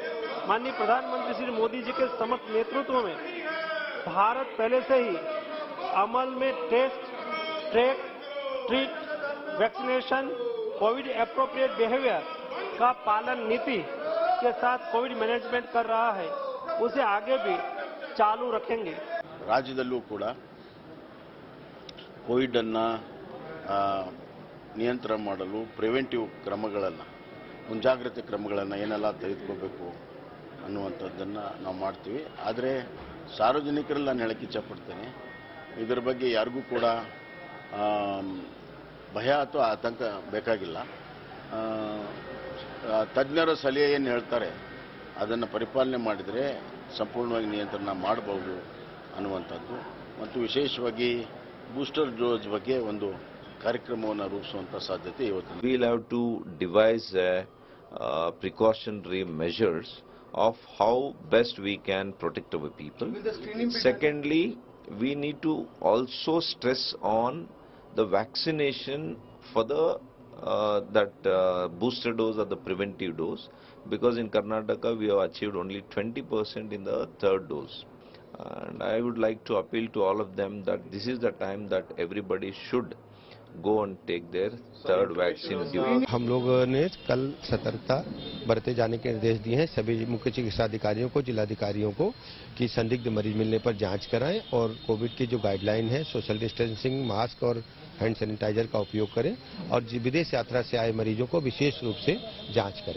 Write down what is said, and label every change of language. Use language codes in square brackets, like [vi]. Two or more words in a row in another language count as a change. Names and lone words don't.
[hi] माननीय प्रधानमंत्री श्री मोदी जी के समर्थ नेतृत्व में भारत पहले से ही अमल में [en] test, track, treat, vaccination, covid appropriate behaviour [hi] का पालन नीति के साथ [en] covid management [hi] कर रहा है। उसे आगे भी चालू रखेंगे। [kn] ರಾಜ್ಯದಲ್ಲೂ ಕೂಡ ಕೋವಿಡ್ ಅನ್ನು ನಿಯಂತ್ರಣ ಮಾಡಲು ಪ್ರಿವೆಂಟಿವ್ ಕ್ರಮಗಳನ್ನು, ಮುಂಜಾಗ್ರತೆ ಕ್ರಮಗಳನ್ನು ಏನೆಲ್ಲ ತೆಗೆದುಕೋಬೇಕು ಅನ್ನುವಂಥದ್ದನ್ನು ನಾವು ಮಾಡ್ತೀವಿ. ಆದರೆ ಸಾರ್ವಜನಿಕರಲ್ಲಿ ನಾನು ಹೇಳಕ್ಕೆ ಇಚ್ಛಪಡ್ತೇನೆ, ಇದರ ಬಗ್ಗೆ ಯಾರಿಗೂ ಕೂಡ ಭಯ ಅಥವಾ ಆತಂಕ ಬೇಕಾಗಿಲ್ಲ. ತಜ್ಞರ ಸಲಹೆ ಏನು ಹೇಳ್ತಾರೆ ಅದನ್ನು ಪರಿಪಾಲನೆ ಮಾಡಿದರೆ ಸಂಪೂರ್ಣವಾಗಿ ನಿಯಂತ್ರಣ ಮಾಡಬಹುದು ಅನ್ನುವಂಥದ್ದು. ಮತ್ತು ವಿಶೇಷವಾಗಿ [en] booster dose [kn] ಬಗ್ಗೆ ಒಂದು ಕಾರ್ಯಕ್ರಮವನ್ನು ರೂಪಿಸುವಂಥ ಸಾಧ್ಯತೆ ಇವತ್ತು. [en] We'll have to devise precautionary measures of how best we can protect our people. Secondly, we need to also stress on the vaccination for the booster dose or the preventive dose, because in Karnataka we have achieved only 20% in the third dose. And I would like to appeal to all of them that this is the time that everybody should go and take their third vaccine due. [hi] हम लोगों ने कल सतर्कता बरते जाने के निर्देश दिए हैं सभी मुख्य चिकित्सा अधिकारियों को, जिलाधिकारियों को कि संदिग्ध मरीज मिलने पर जांच कराएं और कोविड की जो गाइडलाइन है, [en] social distancing, [hi] मास्क और [en] hand sanitizer [hi] का उपयोग करें और विदेश यात्रा से आए मरीजों को विशेष रूप से जांच करें।